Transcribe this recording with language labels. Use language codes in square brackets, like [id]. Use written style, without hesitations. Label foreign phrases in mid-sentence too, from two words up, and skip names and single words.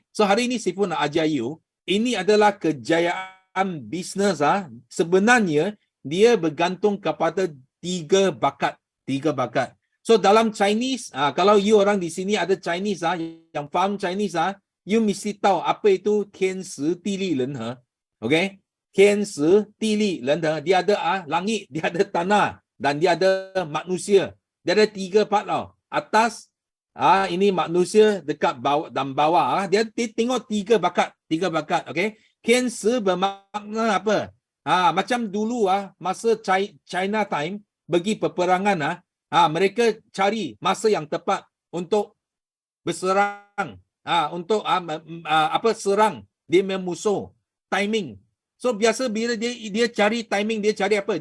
[ms] So hari ini Sifu nak ajar you, ini adalah kejayaan bisnes. Sebenarnya dia bergantung kepada 3 bakat. 3 bakat. So dalam Chinese, kalau you orang di sini ada Chinese yang faham Chinese, you mesti tahu apa itu [zh] 天时地利人和. [ms] Okay? [zh] 天时地利人和. [ms] Dia ada langit, dia ada tanah, dan dia ada manusia. Dia ada 3 part tau. Atas, ini manusia, dekat bawah dan bawah. Dia tengok 3 bakat. 3 bakat. Okay? 天时 bermakna apa? Macam dulu masa China time pergi peperangan mereka cari masa yang tepat untuk berserang, untuk serang dia punya musuh, timing. So biasa bila dia cari timing, dia cari apa?